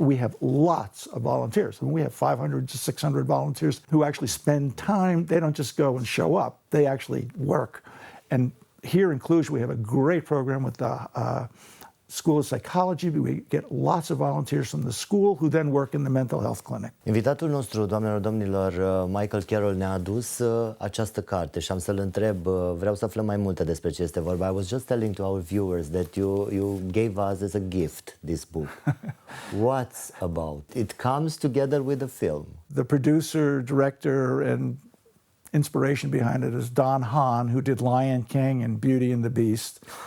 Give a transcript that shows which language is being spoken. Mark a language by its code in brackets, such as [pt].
[en] We have lots of volunteers. I mean, we have 500 to 600 volunteers who actually spend time. They don't just go and show up. They actually work. And here in Cluj, we have a great program with the School of Psychology. We get lots of volunteers from the school who then work in the mental health clinic. [ro] Invitatul nostru, doamnelor, domnilor, Michael Carroll, ne-a adus această carte și am să-l întreb, vreau să aflăm mai multe despre ce este vorba. [en] I was just telling to our viewers that you gave us as a gift this book. What's about? It comes together with the film. The producer, director, and inspiration behind it is Don Hahn, who did Lion King and Beauty and the Beast.